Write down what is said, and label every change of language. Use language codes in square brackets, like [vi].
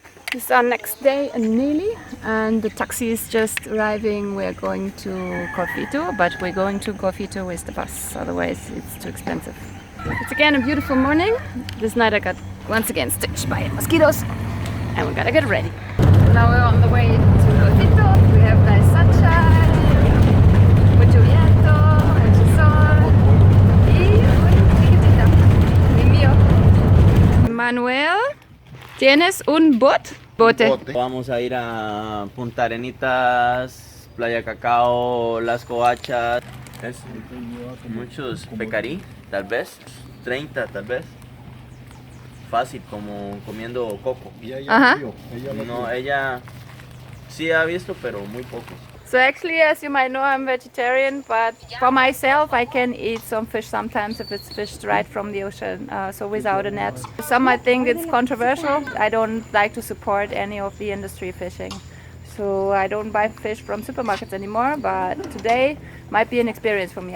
[en] This is our next day in Neli, and the taxi is just arriving. We're going to Golfito, but we're going to Golfito with the bus, otherwise it's too expensive. It's again a beautiful morning. This night I got once again stitched by mosquitoes, and we gotta get ready. Now we're on the way to Golfito. We have nice sunshine, [es] mucho viento, mucho sol, y chiquitita, mi mío. Manuel, ¿tienes un bote? Vamos a ir a Punta Arenitas, Playa Cacao, Las Coachas. Muchos pecarí, tal vez. 30 tal vez. Fácil, como comiendo coco. Ajá. No, ella sí ha visto, pero muy pocos. [en] So actually, as you might know, I'm vegetarian, but for myself, I can eat some fish sometimes if it's fished right from the ocean, so without a net. Some might think it's controversial. I don't like to support any of the industry fishing. So I don't buy fish from supermarkets anymore, but today might be an experience for me.